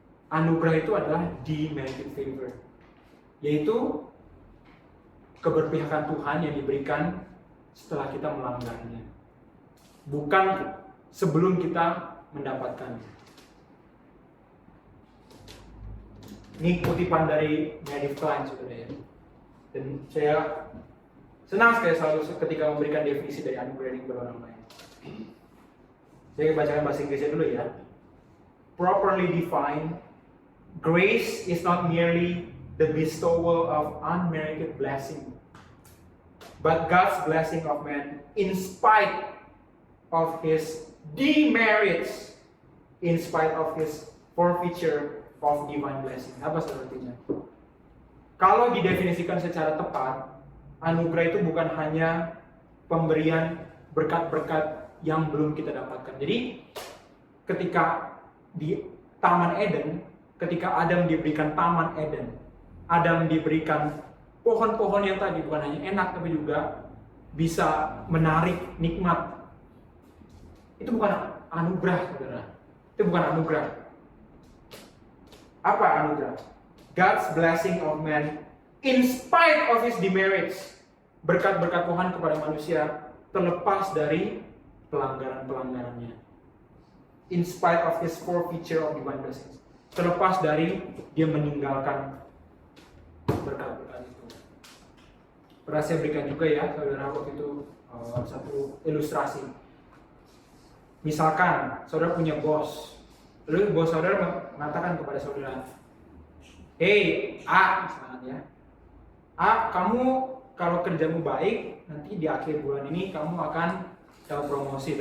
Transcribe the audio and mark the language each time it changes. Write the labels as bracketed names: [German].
[Indonesian] Anugerah itu adalah [English] demerited favor, [Indonesian] yaitu keberpihakan Tuhan yang diberikan setelah kita melanggarnya, bukan sebelum kita mendapatkannya. Ini kutipan dari Meredith Kline, saudara ya. Dan saya senang sekali selalu ketika memberikan definisi dari anugerah ini kepada orang lain. Saya bacakan bahasa Inggrisnya dulu ya. [English] Properly defined, grace is not merely the bestowal of unmerited blessing, but God's blessing of man in spite of his demerits, in spite of his forfeiture of divine blessing. [Indonesian] Apa artinya? Kalau didefinisikan secara tepat, anugerah itu bukan hanya pemberian berkat-berkat yang belum kita dapatkan. Jadi ketika di Taman Eden, ketika Adam diberikan Taman Eden, Adam diberikan pohon-pohon yang tadi bukan hanya enak tapi juga bisa menarik nikmat. Itu bukan anugerah, saudara. Itu bukan anugerah. Apa anugerah? [English] God's blessing of man in spite of his demerits. [Indonesian] Berkat-berkat Tuhan kepada manusia terlepas dari pelanggaran-pelanggarannya. [English] In spite of his forfeiture of divine blessings. [Indonesian] Terlepas dari dia meninggalkan berkat-berkat itu. Pernah saya berikan juga ya, saudara, waktu itu satu ilustrasi. Misalkan saudara punya bos, lalu bos saudara mengatakan kepada saudara, "Hey, A," misalnya ya, "A, kamu kalau kerjamu baik, nanti di akhir bulan ini kamu akan dapat promosi.